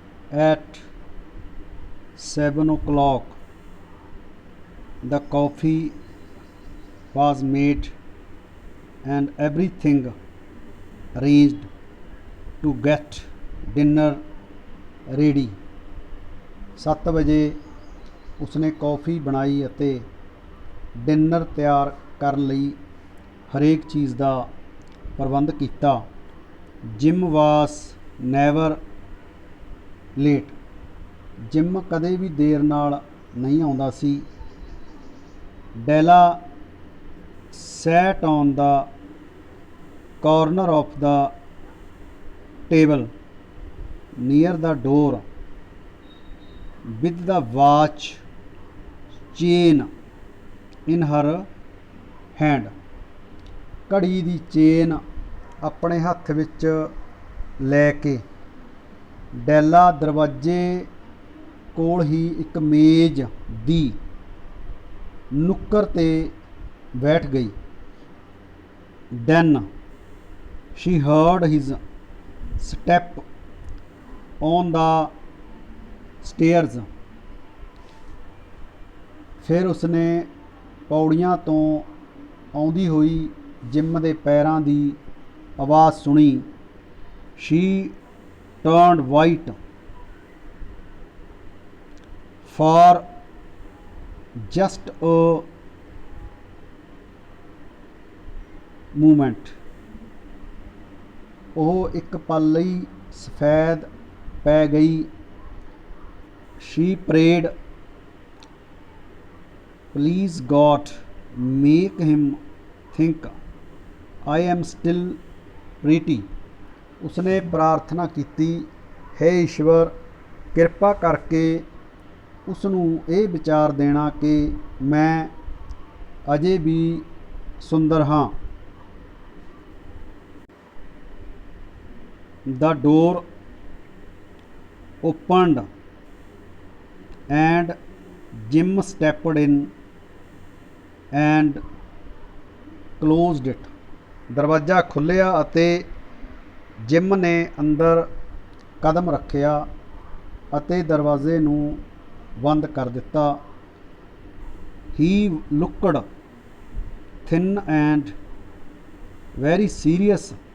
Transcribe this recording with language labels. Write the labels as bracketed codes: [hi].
[en] At 7 o'clock, the coffee was made and everything arranged to get dinner ready. [pa] 7 ਵਜੇ ਉਸਨੇ coffee ਬਣਾਈ ਅਤੇ dinner ਤਿਆਰ ਕਰਨ ਲਈ ਹਰੇਕ ਚੀਜ਼ ਦਾ ਪ੍ਰਬੰਧ ਕੀਤਾ। [en] Jim was never late. [pa] ਜਿਮ ਕਦੇ ਵੀ ਦੇਰ ਨਾਲ ਨਹੀਂ ਆਉਂਦਾ ਸੀ। [en] Della sat on the corner of the table near the door with the watch chain in her hand। [pa] ਘੜੀ ਦੀ ਚੇਨ ਆਪਣੇ ਹੱਥ ਵਿੱਚ ਲੈ ਕੇ ਡੈਲਾ ਦਰਵਾਜ਼ੇ ਕੋਲ ਹੀ ਇੱਕ ਮੇਜ਼ ਦੀ ਨੁੱਕਰ 'ਤੇ ਬੈਠ ਗਈ। [en] Then she heard his step on the stairs. [pa] ਫਿਰ ਉਸਨੇ ਪੌੜੀਆਂ ਤੋਂ ਆਉਂਦੀ ਹੋਈ ਜਿਮ ਦੇ ਪੈਰਾਂ ਦੀ ਆਵਾਜ਼ ਸੁਣੀ। [en] She turned white for just a moment. [pa] ਉਹ ਇੱਕ ਪਲ ਲਈ ਸਫੈਦ ਪੈ ਗਈ। [en] She prayed, please God, make him think I am still pretty। [pa] ਉਸਨੇ ਪ੍ਰਾਰਥਨਾ ਕੀਤੀ, ਹੈ ਈਸ਼ਵਰ, ਕਿਰਪਾ ਕਰਕੇ ਉਸ ਨੂੰ ਇਹ ਵਿਚਾਰ ਦੇਣਾ ਕਿ ਮੈਂ ਅਜੇ ਵੀ ਸੁੰਦਰ ਹਾਂ। [en] The door opened and Jim stepped in and closed it। [pa] ਦਰਵਾਜ਼ਾ ਖੁੱਲ੍ਹਿਆ ਅਤੇ ਜਿਮ ਨੇ ਅੰਦਰ ਕਦਮ ਰੱਖਿਆ ਅਤੇ ਦਰਵਾਜ਼ੇ ਨੂੰ ਬੰਦ ਕਰ ਦਿੱਤਾ। [en] He looked thin and very serious।